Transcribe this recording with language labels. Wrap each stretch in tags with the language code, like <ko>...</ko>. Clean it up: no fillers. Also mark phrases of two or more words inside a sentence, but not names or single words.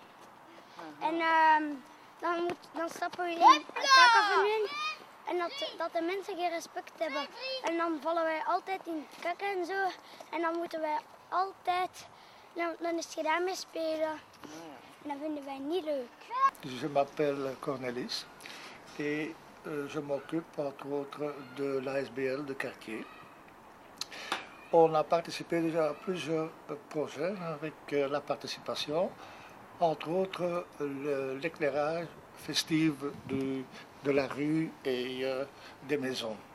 <nl>En dan stappen we in kaka van hun. En dat de mensen geen respect hebben. En dan vallen wij altijd in kaka en zo. En dan moeten wij altijd, dan is het gedaan met spelen. En dat vinden wij niet leuk.</nl> <fr>Je m'appelle Cornelis et je m'occupe entre autres de l'ASBL de quartier. On a participé déjà à plusieurs projets avec la participation, entre autres l'éclairage festif de la rue et des maisons.</fr>